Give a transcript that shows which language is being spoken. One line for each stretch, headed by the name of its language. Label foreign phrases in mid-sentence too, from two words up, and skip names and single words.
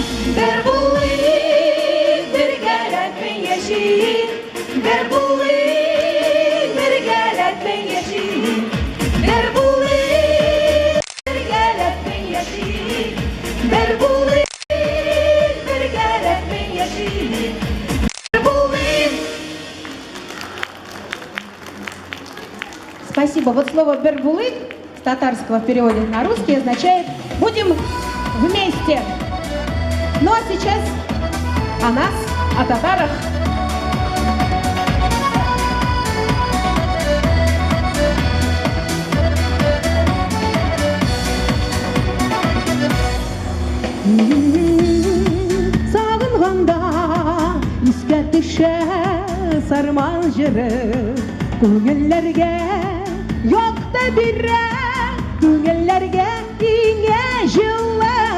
Tatar: Бер булыйк бергәләп мең яшик, бер булыйк бергәләп мең яшик, бер булыйк бергәләп мең яшик, бер булыйк бергәләп мең яшик, бер булыйк.
Russian: Спасибо. Вот слово «бербулык» с татарского в переводе на русский означает «будем вместе». Ну а сейчас о нас, о татарах.
Tatar: Сағынғанда искә төшә сарман җыры, күңелләргә якты бирә, күңелләргә иңә җылы.